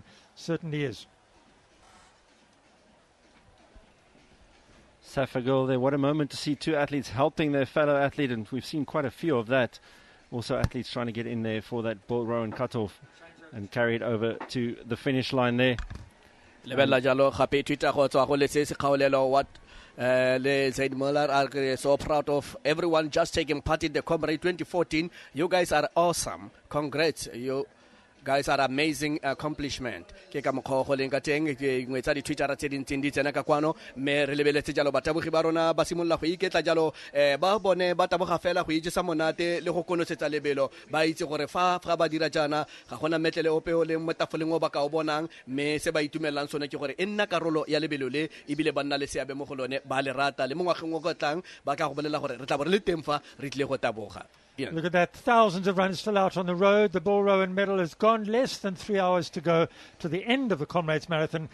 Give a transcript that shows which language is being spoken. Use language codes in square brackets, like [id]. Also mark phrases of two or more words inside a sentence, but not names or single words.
[en] Certainly is. Safa goal there. What a moment to see two athletes helping their fellow athlete, and we've seen quite a few of that. Also athletes trying to get in there for that Bill Rowan cutoff and carry it over to the finish line there. [tn] Lebella jalo gape Twitter go tswa go le se kgaolelo [en] what le Zaid Muller are so proud of everyone just taking part in the Comrade 2014. You guys are awesome. Congrats. You guys are amazing accomplishment. [tn] Ke ka mokgo go leng ka teng ke ngwetsa di Twitter tse dintsi di tsena ka kwano me re lebeletse jalo batabogi ba rona ba simolla go iketla jalo ba bone ba taboga fela go itse sa monate le go konosetsa lebelo ba itse gore fa ba dira jana ga gona metlele ope o le motafoleng o ba ka o bonang me se ba itumelang sone ke gore e nna karolo ya lebelo le ibile ba nna le seabe mo go lone ba le rata le mongwageng o go tlang ba ka go bolela gore re tla bo re le teng fa re tle go taboga. [en] Look at that, thousands of runners still out on the road. The Bill Rowan medal has gone, less than 3 hours to go to the end of the Comrades Marathon.